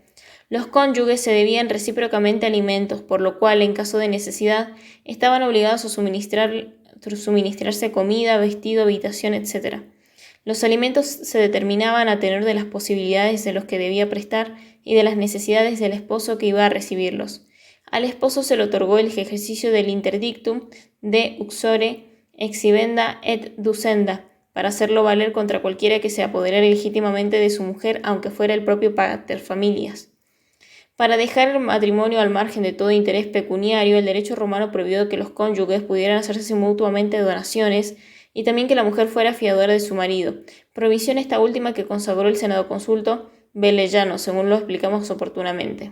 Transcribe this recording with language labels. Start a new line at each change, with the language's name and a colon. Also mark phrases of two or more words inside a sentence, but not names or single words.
Spanish: Los cónyuges se debían recíprocamente alimentos, por lo cual, en caso de necesidad, estaban obligados a suministrarse comida, vestido, habitación, etc. Los alimentos se determinaban a tenor de las posibilidades de los que debía prestar y de las necesidades del esposo que iba a recibirlos. Al esposo se le otorgó el ejercicio del
Latin: interdictum de uxore exhibenda et ducenda,
Spanish: para hacerlo valer contra cualquiera que se apoderara legítimamente de su mujer, aunque fuera el propio paterfamilias. Para dejar el matrimonio al margen de todo interés pecuniario, el derecho romano prohibió que los cónyuges pudieran hacerse mutuamente donaciones y también que la mujer fuera fiadora de su marido, prohibición esta última que consagró el Senado Consulto Velellano, según lo explicamos oportunamente.